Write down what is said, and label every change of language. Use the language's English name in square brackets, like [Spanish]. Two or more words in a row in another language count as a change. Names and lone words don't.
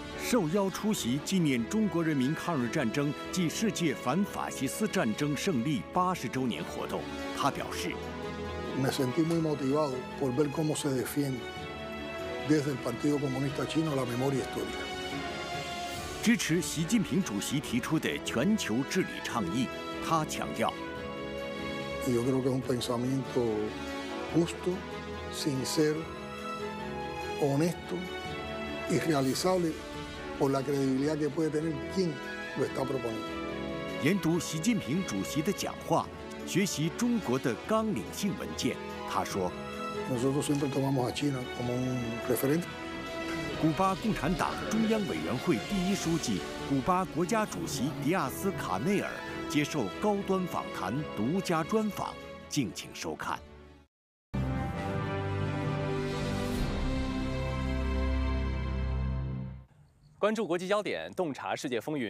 [Chinese] 受邀出席纪念中国人民抗日战争暨世界反法西斯战争胜利80周年活动。他表示 [Spanish] Me sentí muy motivado por ver cómo se defiende desde el Partido Comunista Chino la memoria histórica. [Chinese] 支持习近平主席提出的全球治理倡议。他强调 [Spanish] Y yo creo que es un pensamiento justo, sincero, honesto y realizable por la credibilidad que puede tener quien lo está proponiendo. [Chinese] 研读习近平主席的讲话，学习中国的纲领性文件。他说 [Spanish] Nosotros siempre tomamos a China como un referente. [Chinese] 古巴共产党中央委员会第一书记、古巴国家主席迪亚斯卡内尔接受高端访谈独家专访，敬请收看。关注国际焦点，洞察世界风云。